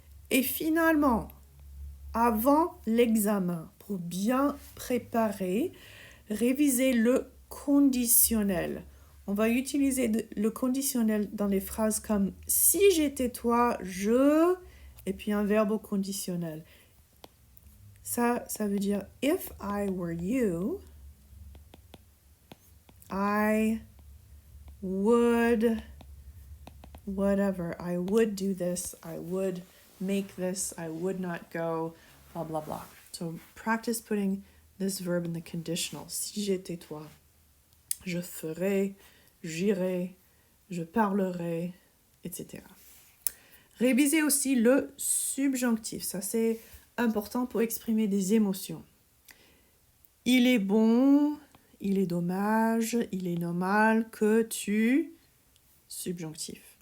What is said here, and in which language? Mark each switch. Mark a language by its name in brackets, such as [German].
[French] Et finalement, avant l'examen, pour bien préparer, révisez le conditionnel. On va utiliser le conditionnel dans les phrases comme « si j'étais toi, je… » et puis un verbe au conditionnel. Ça veut dire [English] « if I were you, I would… » whatever, I would do this, I would make this, I would not go, blah, blah, blah. So practice putting this verb in the conditional. [French] Si j'étais toi, je ferais, j'irais, je parlerais, etc. Révisez aussi le subjonctif. Ça, c'est important pour exprimer des émotions. Il est bon, il est dommage, il est normal que tu… Subjonctif.